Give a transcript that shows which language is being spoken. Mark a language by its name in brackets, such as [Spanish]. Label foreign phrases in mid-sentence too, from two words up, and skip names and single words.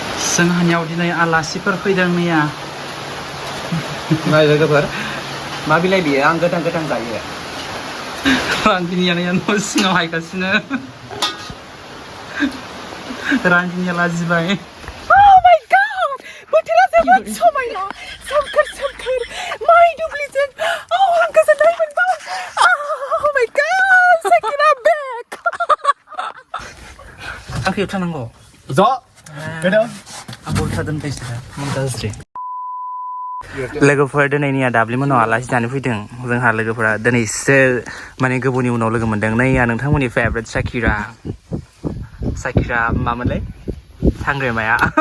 [Bodo] जोंहानियाव दिनै आलासिफोर फैदों मैया नाय लोगोफोर मा बिलाइ बियो आं गोथां गोथां जायो रान्दिनिया न' सिङाव हायगासिनो रान्दिनिया लाजिबाय [English] Oh my god! [Bodo] बोथोरा जोबोद समायना सोमखोर सोमखोर माइ दुब्लिजों आं गोजोननाय मोनबाय [English] Oh my god! Shakira back! [Bodo] आंखौ एवथानांगौ ज' गोदाव आं उल्था दोनबायसो गाज्रि लोगोफोर दिनैनिया दाब्लिमोनाव आलासि जानो फैदों जोंहा लोगोफोरा दिनैसो माने गोबावनि उनाव लोगो मोनदों नैया नोंथांमोननि फेभरेट शाकिरा मामोनलाय सांग्रेमाया